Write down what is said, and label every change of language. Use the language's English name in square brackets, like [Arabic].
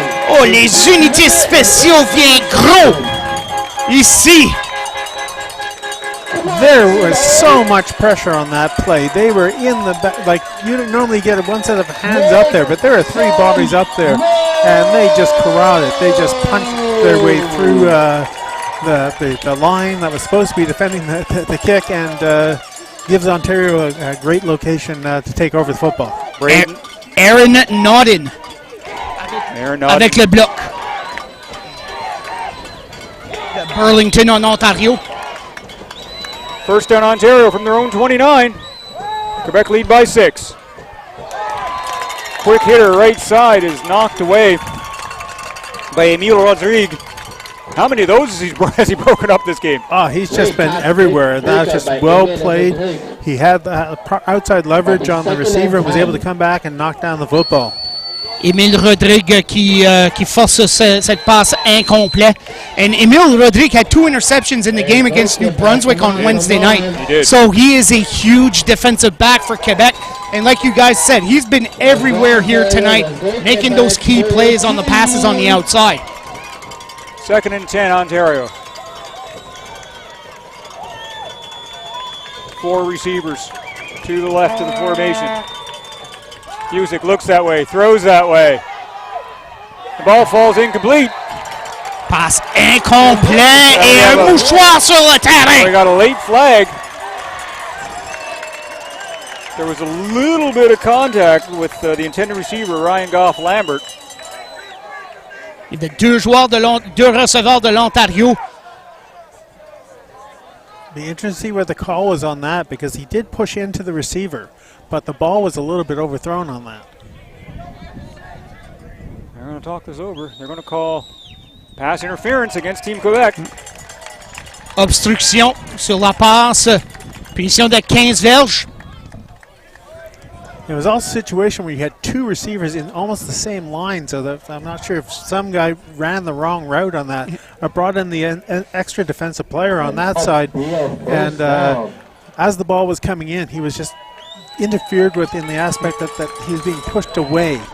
[French] Oh, les unités spéciaux viennent gros ici. [English] There was so much pressure on that play. They were in the back, like you don't normally get one set of hands up there, but there are 3 bodies up there, and they just corralled it. They just punched their way through the line that was supposed to be defending the kick, and gives Ontario a great location to take over the football. [French] Aaron Nodin avec le bloc de Burlington en Ontario. [English] First down Ontario from their own 29. Quebec lead by 6. Quick hitter right side is knocked away by Emile Rodrigue. How many of those has he broken up this game? Oh, he's just been everywhere. That was just well played. He had outside leverage on the receiver and was able to come back and knock down the football. [French] Emile Rodrigue qui force cette passe incomplète. [English] And Emile Rodrigue had 2 interceptions in the game against New Brunswick on Wednesday night. He did. So he is a huge defensive back for Quebec. And like you guys said, he's been everywhere here tonight, making those key plays on the passes on the outside. Second and 10, Ontario. 4 receivers to the left of the formation. Busick looks that way, throws that way. The ball falls incomplete. [French] Passe incomplet et un mouchoir sur le [English] We [French] terrain. [English] got a late flag. There was a little bit of contact with the intended receiver, Ryan Goff-Lambert. [French] Il y avait 2 receveurs de l'Ontario. [English] Be interesting to see where the call was on that, because he did push into the receiver, but the ball was a little bit overthrown on that. They're going to talk this over. They're going to call pass interference against Team Quebec. [French] Obstruction sur la passe. Punition de 15 verges. [English] It was also a situation where you had 2 receivers in almost the same line, so that I'm not sure if some guy ran the wrong route on that or brought in the extra defensive player on that side. And as the ball was coming in, he was just interfered with in the aspect that he was being pushed away.